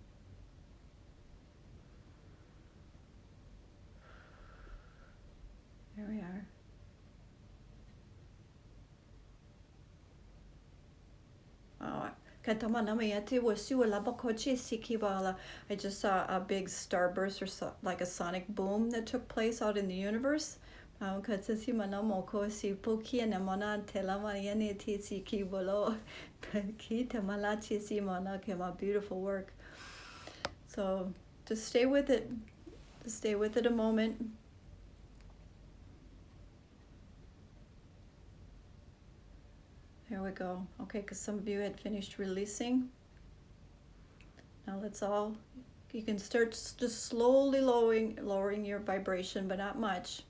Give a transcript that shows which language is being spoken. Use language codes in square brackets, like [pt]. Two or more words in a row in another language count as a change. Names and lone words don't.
[en] There we are. I just saw a big starburst, or like a sonic boom that took place out in the universe. Katsasi Manamo Kosi Poki and Amona Telamariani Tisi Kibolo Kita Malachi Simona Kema, beautiful work. So just stay with it. Just stay with it a moment. There we go. Okay, because some of you had finished releasing. Now let's all, you can start just slowly lowering your vibration, but not much.